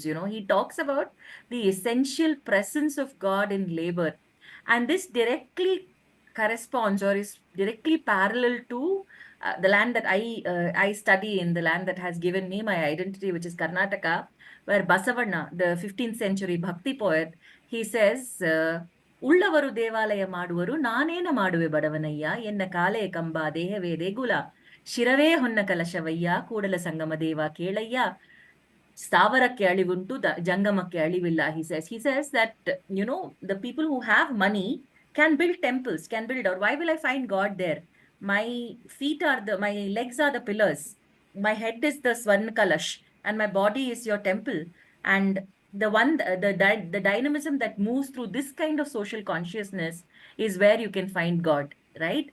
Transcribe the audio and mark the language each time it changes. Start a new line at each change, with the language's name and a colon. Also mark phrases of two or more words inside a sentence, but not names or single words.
English: He talks about the essential presence of God in labor. And this directly corresponds or is directly parallel to the land that I study in, the land that has given me my identity, which is Karnataka, where Basavanna, the 15th century Bhakti poet, he says,
Kannada: "ಉಳ್ಳವರು ದೇವಾಲಯ ಮಾಡುವರು, ನಾನೇನ ಮಾಡುವೆ ಬಡವನಯ್ಯ, ಎನ್ನ ಕಾಲೇ ಕಂಬ ದೇಹವೇ ದೇಗುಲ, ಶಿರವೇ ಹೊನ್ನ ಕಲಶವಯ್ಯ ಕೂಡಲ ಸಂಗಮ ದೇವ ಕೇಳಯ್ಯ ಸ್ಥಾವರಕ್ಕೆ ಅಳಿವುಂಟು ಜಂಗಮಕ್ಕೆ ಅಳಿವಿಲ್ಲ."
English: He says that the people who have money can build temples, can build, or why will I find God there? My my legs are the pillars, my head is the
Kannada: ಸ್ವರ್ಣ ಕಲಶ,
English: and my body is your temple. And the dynamism that moves through this kind of social consciousness is where you can find God, right?